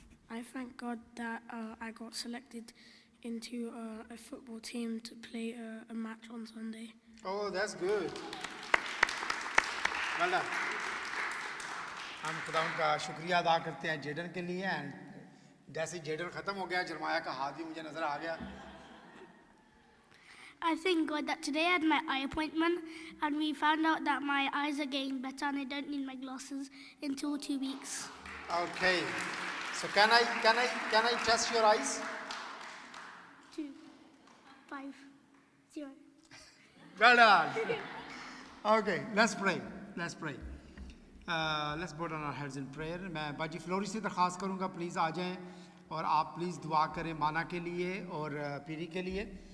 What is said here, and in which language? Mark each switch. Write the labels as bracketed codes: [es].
[en] I thank God that I got selected into a football team to play a match on Sunday. Oh, that's good. Well done. [hi] हम खुदावंद का शुक्रिया अदा करते हैं Jadon के लिए एंड जैसे जेडन ख़त्म हो गया जरमाया का हाथ भी मुझे नज़र आ गया. [en] I thank God that today I had my eye appointment and we found out that my eyes are getting better and I don't need my glasses until 2 weeks. Okay. So can I test your eyes? 2, 5, 0. Well done. Okay, let's pray. Let's pray. Let's bow down our heads in prayer. [hi] मैं बाजी flori से दरख्वास्त करूँगा please आ जाएं और आप please दुआ करें माना के लिए और पीरी के लिए.